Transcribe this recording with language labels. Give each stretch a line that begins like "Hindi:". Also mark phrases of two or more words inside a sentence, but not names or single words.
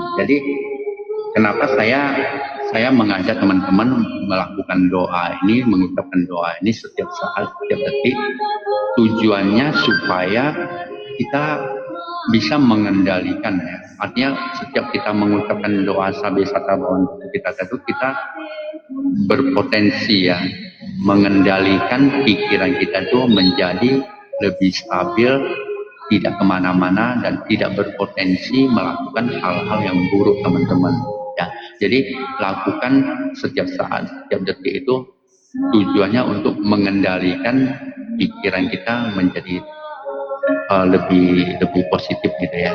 Indonesian: Jadi kenapa saya mengajak teman-teman melakukan doa ini, mengucapkan doa ini setiap saat, setiap detik, tujuannya supaya kita bisa mengendalikan ya. Artinya setiap kita mengucapkan doa
Pali: sabe sata bhavantu
Indonesian: kita berpotensi ya mengendalikan pikiran kita itu menjadi lebih stabil, tidak kemana-mana dan tidak berpotensi melakukan hal-hal yang buruk teman-teman ya. Jadi lakukan setiap saat, setiap detik itu tujuannya untuk mengendalikan pikiran kita menjadi lebih positif gitu ya.